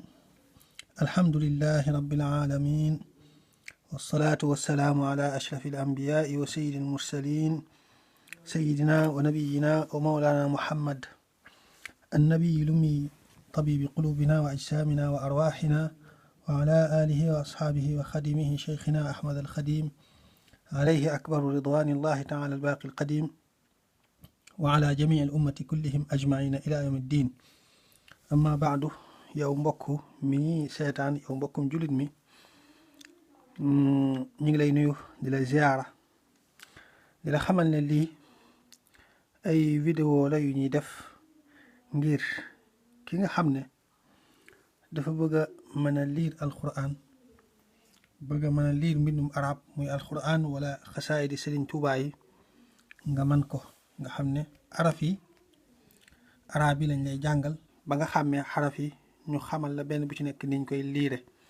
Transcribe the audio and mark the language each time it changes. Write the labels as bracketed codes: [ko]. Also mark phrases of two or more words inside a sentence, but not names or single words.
[ar] الحمد لله رب العالمين، والصلاة والسلام على أشرف الأنبياء وسيد المرسلين، سيدنا ونبينا ومولانا محمد النبي الأمي، طبيب قلوبنا وأجسامنا وأرواحنا، وعلى آله وأصحابه وخدمه شيخنا أحمد الخديم، عليه أكبر رضوان الله تعالى الباقي القديم، وعلى جميع الأمة كلهم أجمعين إلى يوم الدين. أما بعد [wo] yow mbokk mi seetaan yow mbokkum jullit mi ñu ngi lay nuyu di la ziyaara di la xamal ne lii ay vidéo la yu ñuy def ngir ki nga xam ne dafa bëgg a mën a liir alquran, bëgg a mën a liir mbindum arab muy alquran wala xasaayidi Sëriñ Tuubaa yi nga man ko, nga xam ne araf yi arab yi lañ lay jàngal ba nga xàmmee xaraf yi, ñu xamal la benn bu ci nekk niñ koy liire.